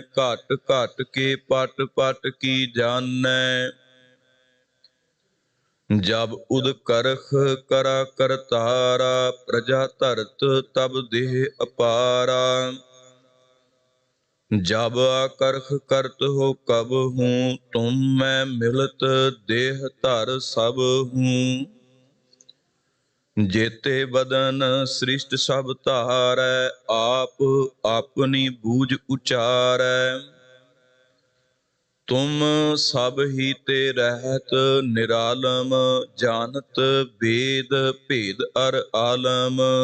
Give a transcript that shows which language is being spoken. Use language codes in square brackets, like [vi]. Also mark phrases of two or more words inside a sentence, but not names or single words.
[bra] ਘਟ ਘਟ ਕੇ ਪਟ ਪਟ ਕੀ ਜਾਣੈ, ਜਬ ਉਦ ਕਰਖ ਕਰਾ ਕਰਤਾਰਾ। ਪ੍ਰਜਾ ਧਰਤ ਤਬ ਦੇਹ ਅਪਾਰਾ, ਜਬ ਆਕਰਖ ਕਰਤ ਹੋ ਕਬ ਹੂੰ। ਤੁਮ ਮੈਂ ਮਿਲਤ ਦੇਹ ਧਰ ਸਭ ਹੂੰ, जेते बदन सृष्ट सब धारै, आप अपनी बूझ उचारै। तुम सब ही ते रहत निरालम, जानत वेद भेद अर आलम।